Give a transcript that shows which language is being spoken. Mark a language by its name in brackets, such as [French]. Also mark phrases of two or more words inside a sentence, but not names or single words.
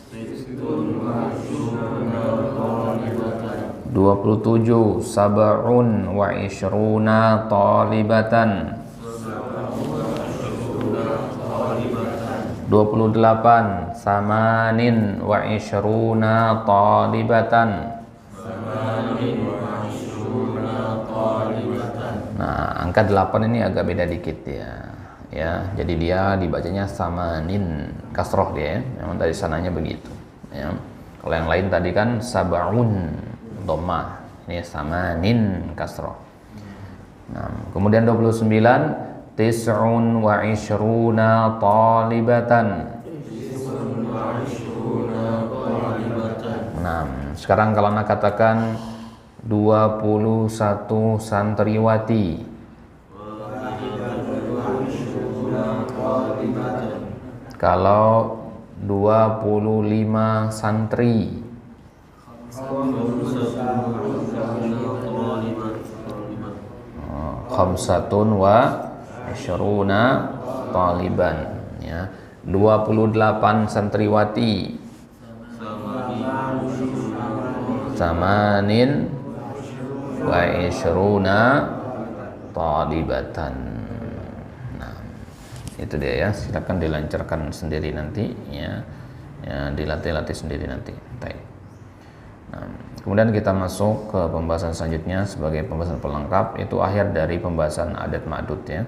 [Indonesian] 27. [Arabic] سبع وعشرون طالبة. [Indonesian] 28. [Arabic] ثمان وعشرون طالبة. [Indonesian] Nah, angka 8 ini agak beda dikit ya. Ya, jadi dia dibacanya samanin, kasroh dia ya. Memang tadi sananya begitu ya. Kalau yang lain tadi kan sab'un dhammah. Ini samanin kasroh. Nah, kemudian 29. [Arabic] تسع وعشرون طالبة. [Indonesian] Nah, sekarang kalau Anda katakan 21 santriwati. Kalau 25 santri. [Arabic] خمسة وعشرون طالبا, ya. [Indonesian] 28 santriwati. [Arabic] ثمان وعشرون طالبة. [Indonesian] Nah, itu dia ya, silakan dilancarkan sendiri nanti ya. Ya, dilatih-latih sendiri nanti. Baik. Nah, kemudian kita masuk ke pembahasan selanjutnya sebagai pembahasan pelengkap, itu akhir dari pembahasan [Arabic] عدد معدود [Indonesian] ya.